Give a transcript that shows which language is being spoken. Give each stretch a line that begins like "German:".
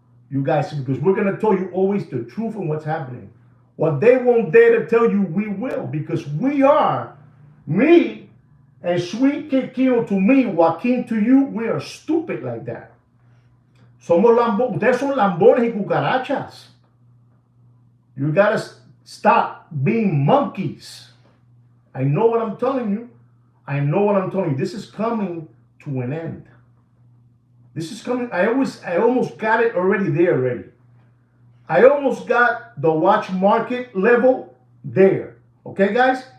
English: You guys, because we're going to tell you always the truth and what's happening. What they won't dare to tell you, we will, because we are, me and Sweet Kid Kino to me, Joaquin to you, we are stupid like that.
Spanish: Somos lambones. Ustedes son lambones y cucarachas.
English: You got to stop being monkeys. I know what I'm telling you. This is coming to an end. This is coming. I almost got it already. I almost got the watch market level there. Okay, guys?